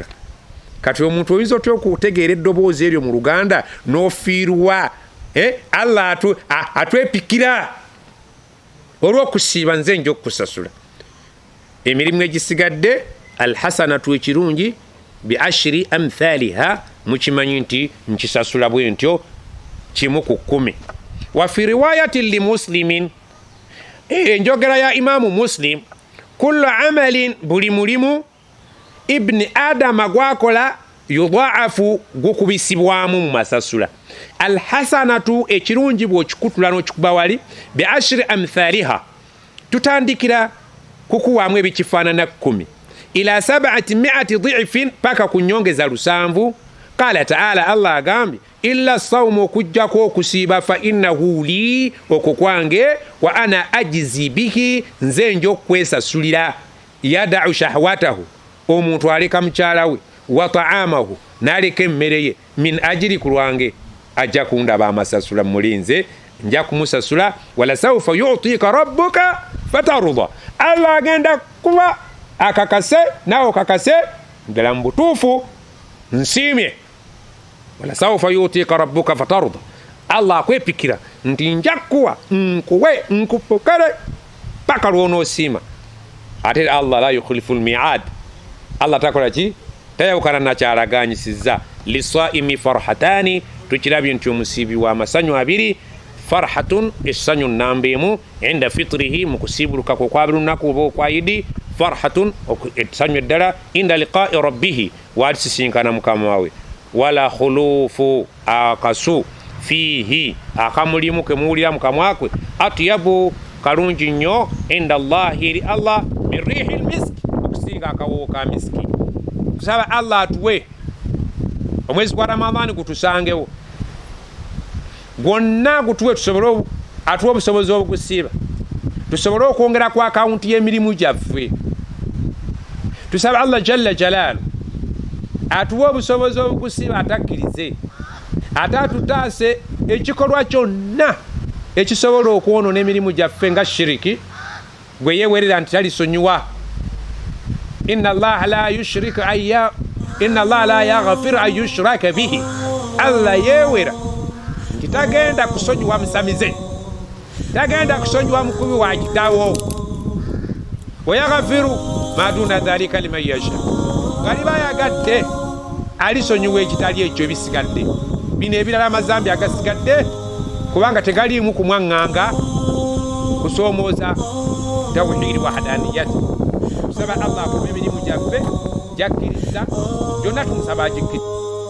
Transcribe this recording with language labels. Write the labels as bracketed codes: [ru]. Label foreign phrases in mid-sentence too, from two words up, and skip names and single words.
[lg] Kati omuntu oyinza otya okutegeera eddoboozi eryo mu Luganda n'ofiirwa Allah atwepikira olw'okusiiba nze nja okukusasula. Emirimu egisigadde alhasanatu ekirungi [ar] بعشر أمثالها, [lg] mukimanyi nti nkisasula bwe ntyo 1 ku 10. [ar] وفي رواية لمسلم, [lg] enjogera ya Imamu Muslim, [ar] كل عمل [lg] buli mulimu [ar] ابن آدم [lg] gwakola yudhaafu gukubisibwamu mu masasula. Alhasanatu ekirungi bw'okikutula n'okikuba wali [ar] بعشر أمثالها [lg] tutandikira kukuwamu ebikifaanana 10 [ar] إلى 700 ضعف [lg] paka kunyongeza 700. [ar] قال تعالى, [lg] Allah agambye [ar] إلا الصوم [lg] okujjako okusiiba [ar] فإنه لي [lg] okukwange [ar] وأنا أجزي به [lg] nze njo kwesasulira. [ar] يدع شهوته [lg] omuntu aleka mukyala we [ar] وطعامه [lg] n'aleka emmere ye [ar] من أجلي [lg] kulwange ajja kundaba amasasula mulinze nja kumusasula. [ar] ولسوف يعطيك ربك فترضى, [lg] Allah agenda kuba akakase nawe kakase ndala mbutuufu nsiimye. [ar] ولسوف يعطيك ربك فترضى, [lg] Allah akwepikira nti nja kuwa nkuwe nkupokere paka lw'onoosiima. Ate Allah [ar] لا يخلف الميعاد, [lg] Allah takola ki tayawukana na kyalaganyisizza. [ar] للصائم فرحتان, [lg] tukirabye nti omusiibi wa masanyu abiri. Farhatun essanyu nnambeemu [ar] عند فطره [lg] mu kusiibuluka kwe kwa lunaku oba okwa Idi. Farhatun essanyu eddala [ar] عند لقاء ربه, [lg] waalisisinkana mukama wawe. [ar] ولخلوف [lg] akasu fihi akamulimu ke muwulira mukamwa kwe atyabu kalungi nnyo [ar] عند الله [lg] eri Allah [ar] من ريح المسك [lg] okusinga akawowo ka miski. Tusaba Allah atuwe omwezi gwa Ramadhani gutusangewo gwonna, gutuwe tusobole atuwe obusobozi obukusiiba, tusobole okwongera ku akawunti y'emirimu gyaffe. Tusaba Allah [ar] جل جلاله [lg] atuwe obusobozi obukusiiba, atakkirize ate atutaase ekikolwa kyonna ekisobola okwonoona emirimu gyaffe nga shiriki gwe yeewerera nti talisonyiwa. [ar] إن الله لا يغفر أن يشرك به, [lg] Allah yeewera nti tagenda kusonyiwa musamize, tagenda kusonyiwa mukubi wa kitawo. [ar] ويغفر ما دون ذلك لمن يشاء, [lg] galiba yagadde alisonyiwa ekitali ekyo ebisigadde. Bino ebirala amazambi agasigadde kubanga tegaliimu kumwaŋŋanga kusoomooza [ar] توحيد وحدانية. [lg] Tusaba Allah akuba emirimu gyaffe gyakkiriza gyonna tumusaba agikkiriza.